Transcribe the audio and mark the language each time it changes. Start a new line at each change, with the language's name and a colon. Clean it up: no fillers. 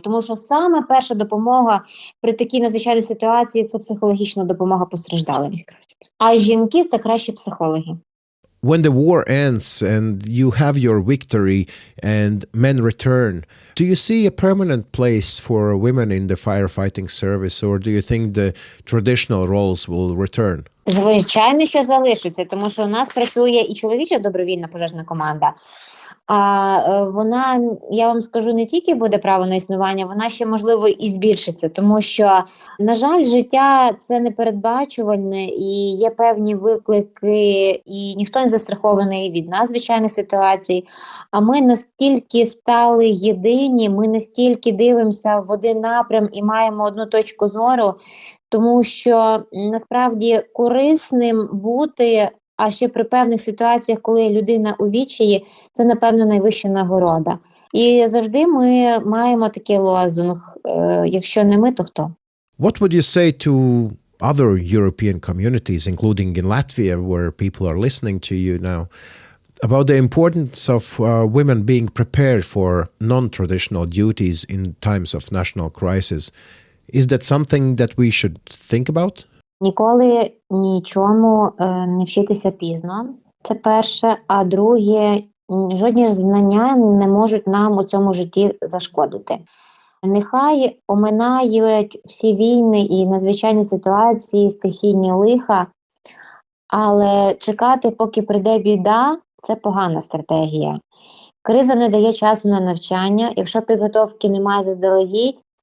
Ukrainian: Тому що саме перша допомога при такій надзвичайній ситуації – це психологічна допомога постраждалим. А жінки – це кращі психологи.
English: When the war ends and you have your victory and men return, do you see a permanent place for women in the firefighting service, or do you think the traditional roles will return?
Ukrainian: Звичайно, що залишиться, тому що у нас працює і чоловіча добровільна пожежна команда. А вона, я вам скажу, не тільки буде право на існування, вона ще, можливо, і збільшиться. Тому що, на жаль, життя – це непередбачувальне і є певні виклики, і ніхто не застрахований від надзвичайних ситуацій. А ми настільки стали єдині, ми настільки дивимося в один напрям і маємо одну точку зору, тому що, насправді, корисним бути, а ще при певних ситуаціях, коли людина у відчаї, це, напевно, найвища нагорода. І завжди ми маємо такий лозунг: якщо не ми, то хто?
English: What would you say to other European communities, including in Latvia, where people are listening to you now, about the importance of women being prepared for non-traditional duties in times of national crisis? Is that something that we should think about?
Ukrainian: Ніколи нічому не вчитися пізно. Це перше. А друге, жодні знання не можуть нам у цьому житті зашкодити. Нехай оминають всі війни і надзвичайні ситуації, стихійні лиха, але чекати, поки прийде біда, це погана стратегія. Криза не дає часу на навчання. Якщо підготовки немає заздалегідь,